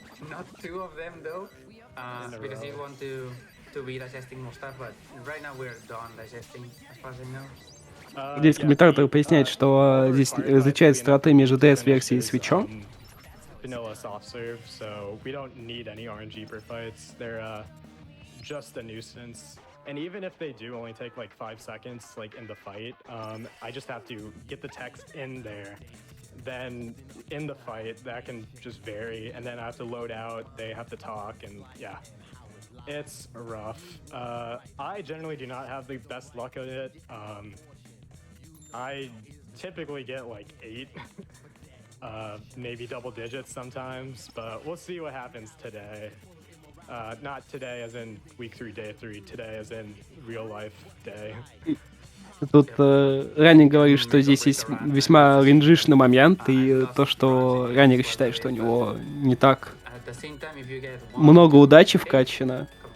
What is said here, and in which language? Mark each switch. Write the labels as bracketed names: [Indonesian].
[English] Not 2 of them though, because you want to be digesting more stuff, but right now we're done digesting, as far as I know. [Russian] Здесь комментатор поясняет, что здесь различается стратегия между DS-версией и свитчом. [English] Vanilla soft serve, so we don't need any RNG per fights. They're just a nuisance. And even if they do only take like 5 seconds, like in the fight, I just have to get the text in there. Then in the fight, that can just vary, and then I have to load out. They have to talk, and yeah, it's rough. I generally do not have the best luck at it. I typically get like 8, maybe double digits sometimes, but we'll see what happens today. Not today as in week 3, day 3, today as in real life day. [Russian] Тут Ранник говорит, что здесь есть весьма ренджишный момент, и то, что Ранник считает, что у него не так много удачи вкачано.